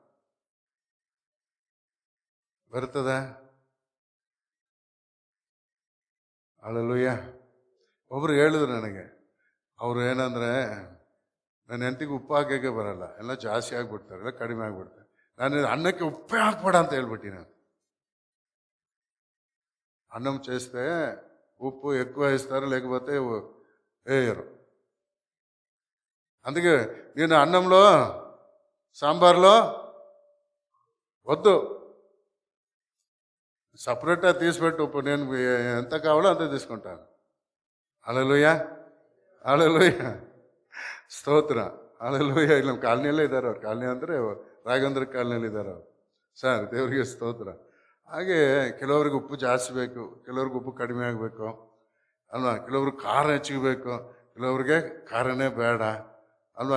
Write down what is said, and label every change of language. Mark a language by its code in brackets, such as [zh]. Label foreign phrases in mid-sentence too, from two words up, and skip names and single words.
[kn] ಬರ್ತದ? ಹಲ್ಲೆಲೂಯ. ಒಬ್ರು ಹೇಳಿದ್ರು ನನಗೆ, ಅವರು ಏನಂದರೆ, ನನ್ನ ಹೆಂಡತಿಗೆ ಉಪ್ಪು ಹಾಕೋಕ್ಕೆ ಬರಲ್ಲ, ಎಲ್ಲ ಜಾಸ್ತಿ ಆಗಿಬಿಡ್ತಾರೆ, ಎಲ್ಲ ಕಡಿಮೆ ಆಗಿಬಿಡ್ತಾರೆ. ನಾನು ಅನ್ನಕ್ಕೆ ಉಪ್ಪೇ ಹಾಕ್ಬೇಡ ಅಂತ ಹೇಳ್ಬಿಟ್ಟು ನಾನು [te] అన్నం చేస్తే ఉప్పు ఎక్కువ వేస్తారు, లేకపోతే వేయరు. అందుకే నేను అన్నంలో సాంబార్లో వద్దు, సపరేట్గా తీసిపెట్టు ఉప్పు, నేను ఎంత కావాలో అంత తీసుకుంటాను. హల్లెలూయ, హల్లెలూయ, ಸ್ತೋತ್ರ, హల్లెలూయ. [kn] ಇಲ್ಲಿ ನಮ್ಮ ಕಾಲನಿಯಲ್ಲೇ ಇದ್ದಾರೆ. ಅವ್ರ ಕಾಲನಿ ಅಂದರೆ ರಾಘವೇಂದ್ರ ಕಾಲನಲ್ಲಿದ್ದಾರೆ ಅವರು. ಸರ್ ದೇವರಿಗೆ ಸ್ತೋತ್ರ. ಹಾಗೆ ಕೆಲವ್ರಿಗೆ ಉಪ್ಪು ಜಾಸ್ತಿ ಬೇಕು, ಕೆಲವ್ರಿಗೆ ಉಪ್ಪು ಕಡಿಮೆ ಆಗಬೇಕು ಅಲ್ವಾ, ಕೆಲವ್ರಿಗೆ ಖಾರ ಹೆಚ್ಚಿಗೆ ಕೆಲವ್ರಿಗೆ ಖಾರನೇ ಬೇಡ ಅಲ್ವಾ.